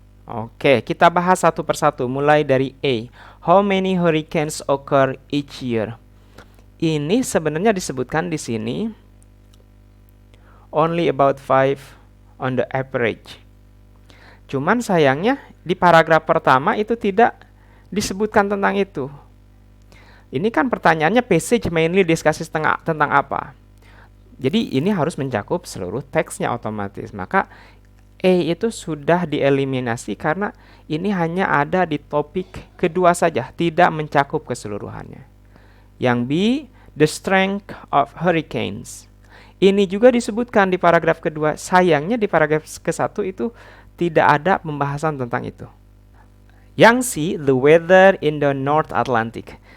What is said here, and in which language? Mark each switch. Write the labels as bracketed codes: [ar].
[id] Oke, kita bahas satu persatu, mulai dari A. [en] How many hurricanes occur each year? [id] Ini sebenarnya disebutkan di sini [en] only about 5 on the average. [id] Cuman sayangnya di paragraf pertama itu tidak disebutkan tentang itu. Ini kan pertanyaannya [en] passage mainly discusses [id] tentang apa? Jadi ini harus mencakup seluruh teksnya otomatis. Maka itu sudah dieliminasi karena ini hanya ada di topik kedua saja, tidak mencakup keseluruhannya. Yang B, [en] the strength of hurricanes. [id] Ini juga disebutkan di paragraf kedua. Sayangnya di paragraf ke-1 itu tidak ada pembahasan tentang itu. Yang C, [en] the weather in the North Atlantic.